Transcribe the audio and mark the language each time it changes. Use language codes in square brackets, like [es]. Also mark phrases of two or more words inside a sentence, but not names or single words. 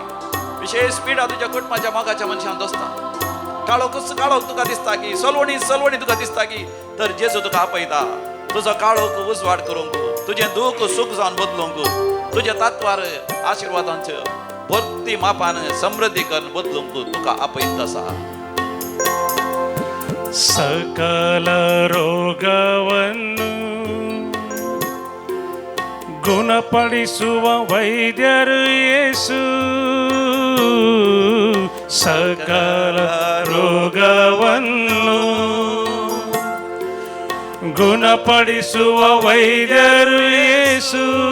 [kok] विशेष पिडा तुज्या कुटुंबाच्या मोगाच्या मनशान दोस्ता. काळोख तुका दिसता की, सलवणी तुका दिसता की, तर जेजू तुका आपयता. तुजो काळोख उजवाड करूंक, तुजें दूख सूख जावन बदलूंक, तुज्या तत्वार आशिर्वादांचो भक्ती मापान समृद्धी करून बदलूंक तुका आपयत आसा. [kn] ಸಕಲ ರೋಗವನ್ನು ಗುಣಪಡಿಸುವ ವೈದ್ಯರು ಯೇಸು. ಸಕಲ ರೋಗವನ್ನು ಗುಣಪಡಿಸುವ ವೈದ್ಯರು ಯೇಸು.